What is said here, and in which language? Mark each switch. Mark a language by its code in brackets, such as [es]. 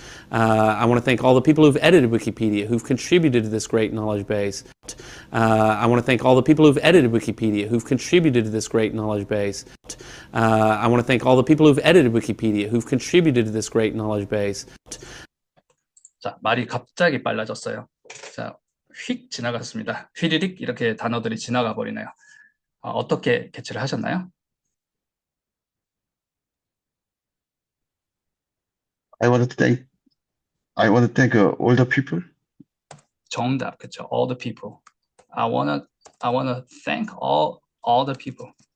[en] I want to thank all the people who've edited Wikipedia, who've contributed to this great knowledge base. I want to thank all the people who've edited Wikipedia, who've contributed to this great knowledge base. I want to thank all the people who've edited Wikipedia, who've contributed to this great knowledge base. [ko] 자, 말이 갑자기 빨라졌어요. 자, 휙 지나갔습니다. 휘리릭 이렇게 단어들이 지나가 버리네요. 어떻게 캐치를 하셨나요? [en] I want to thank all the people. [ko] 정답, 그렇죠. [en] All the people. I wanna thank all the people.